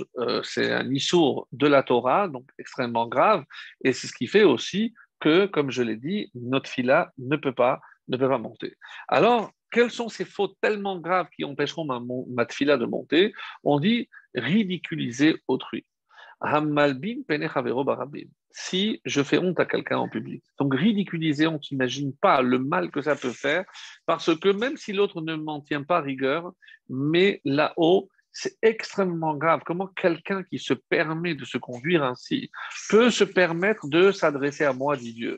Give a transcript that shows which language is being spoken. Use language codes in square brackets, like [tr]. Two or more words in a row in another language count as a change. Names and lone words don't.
[fr] C'est un issour de la Torah, donc extrêmement grave. Et c'est ce qui fait aussi que, comme je l'ai dit, notre fila ne peut pas monter. Alors, quelles sont ces fautes tellement graves qui empêcheront ma tfila de monter? On dit ridiculiser autrui. [he] המלבין פני חברו ברבים. [fr] Si je fais honte à quelqu'un en public. Donc ridiculiser, on n'imagine pas le mal que ça peut faire, parce que même si l'autre ne m'en tient pas rigueur, mais là-haut, c'est extrêmement grave. Comment quelqu'un qui se permet de se conduire ainsi peut se permettre de s'adresser à moi, dit Dieu.